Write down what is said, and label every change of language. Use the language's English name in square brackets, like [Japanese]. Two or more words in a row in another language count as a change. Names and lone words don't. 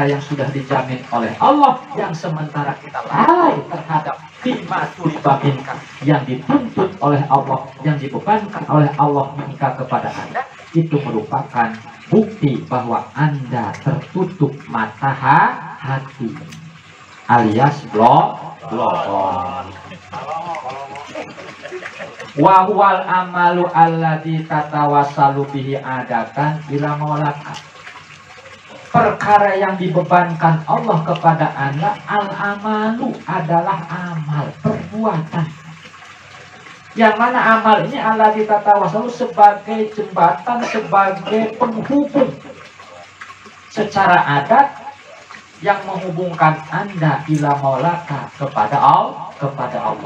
[Indonesian] yang sudah dijamin oleh Allah, yang sementara kita lalai terhadap [Arabic] بما طلب منك [Indonesian] yang dituntut oleh Allah, yang dibebankan oleh Allah minka kepada Anda, itu merupakan bukti bahwa Anda tertutup mata hati alias blokon. [Arabic] وهو العمل الذي تتوسل به عادة إلى مولاك. [Indonesian] Perkara yang dibebankan Allah kepada Anda, al-amalu adalah amal, perbuatan. Yang mana amal ini [Arabic] الذي تتوسل [Indonesian] sebagai jembatan, sebagai penghubung secara adat yang menghubungkan Anda [Arabic] إلى مولاك [Indonesian] kepada Allah.